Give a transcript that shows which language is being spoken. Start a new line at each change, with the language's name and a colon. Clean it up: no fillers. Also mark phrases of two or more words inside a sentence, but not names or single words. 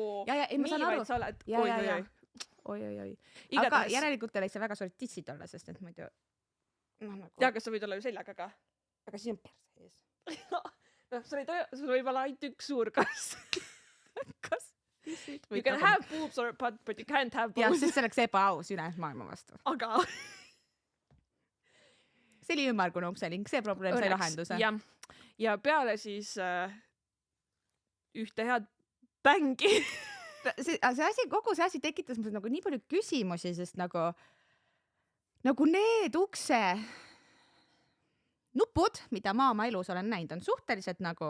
Estonian: nii, vaid sa oled oi. Aga järelikult oli see väga suured tissid olla, sest et muidu ja, kas sa võid olla ju seljaga ka? Aga siis on perse ees. Sul võib olla ainult üks suur kas tissid
English: you can have boobs but you can't have boobs.
Estonian: Jah, sest see oleks ebaaus üle maailma vastu. Aga see oli ümmargune ukselink, see probleem sai lahenduse. Ja peale siis ühte head bängi. Kogu see asi tekitas mul nagu nii palju küsimusi, sest nagu need ukse nupud, mida ma oma elus olen näinud, on suhteliselt nagu